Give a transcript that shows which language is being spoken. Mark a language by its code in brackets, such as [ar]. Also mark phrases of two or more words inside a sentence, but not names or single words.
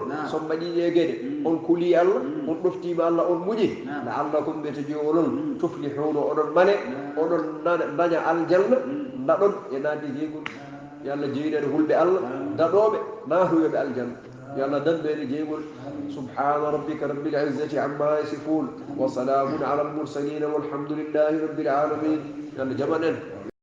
[ff] son mbaɗiɗe gueɗe on kuli allah on ɗoftima allah on muñi laallakum beto jo onon tuflihuno oɗon mane oɗon daña aljanna daɗon e nadde jeygol yo allah jeyɗede hulɓe allah daɗoɓe natoyoɓe aljanna yo allah danɓede jeygol [ar] سبحان ربك رب العزة عما يصفون وسلام على المرسلين والحمد لله رب العالمين [ff] yo allah jaɓanen